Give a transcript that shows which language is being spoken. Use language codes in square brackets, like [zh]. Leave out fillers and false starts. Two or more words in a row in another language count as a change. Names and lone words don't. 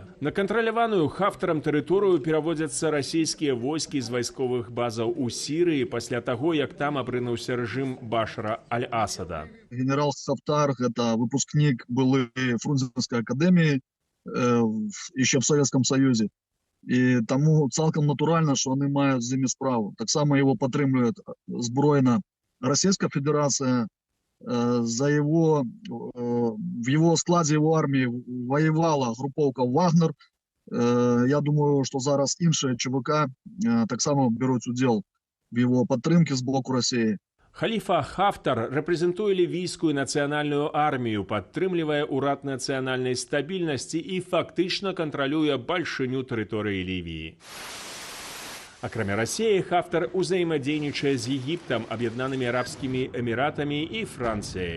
[be] На кантраляваную Хафтарам тэрыторыю пераводзяцца расійскія войскі з вайсковых базаў у Сірыі пасля таго, як там абрынуўся рэжым Башара Аль-Асада. Генерал Хафтар – гэта выпускнік былой Фрунзенскай акадэміі яшчэ [ru] в Советском Союзе. [be] І таму цалкам натуральна, што яны маюць з імі справу. Таксама яго падтрымлівае збройна Расійская Федэрацыя. [ru] В его складзе его арміі воевала групоўка Вагнер. [be] Я думаю, што зараз іншыя ЧВК таксама бяруць удзел [ru] в его [be] падтрымке з боку Расіі. Халіфа Хафтар рэпрэзентуе лівійскую нацыянальную армію, падтрымлівае ўрад нацыянальнай стабільнасці і фактычна кантралюе бальшыню тэрыторыі Лівіі. Акрамя Расіі, Хафтар узаемадзейнічае з Егіптам, Аб'яднанымі арабскімі эміратамі і Францыяй.